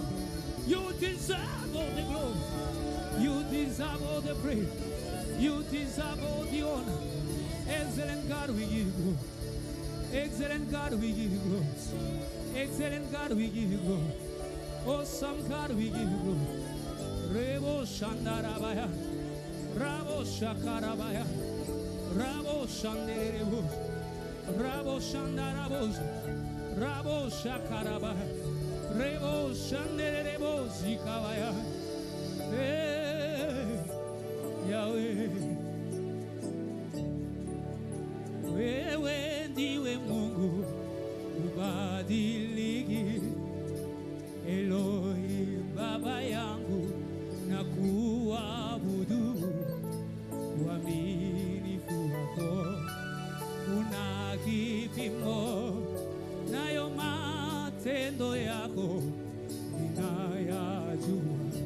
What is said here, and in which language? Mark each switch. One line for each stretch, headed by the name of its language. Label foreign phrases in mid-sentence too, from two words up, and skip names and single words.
English: You deserve all the glory. You deserve all the praise. You deserve all the honor. Excellent God, we give you glory. Excellent God, we give you glory. Excellent God, we give you glory. Awesome God, we give you glory. Rebo Shandarabaya. Rabo Shakarabaya. Rabo Shanderebo. Rabo Shandarabo. Rabo Shakarabaya. Rebo Shanderebo Zikabaya. Hey, Yahweh.
Swahili: Wewe ndiwe Mungu ubadiliki. Elohim Baba yangu na kuabudu. Uaminifu wako una kipimo, nayo matendo yako ninayajua.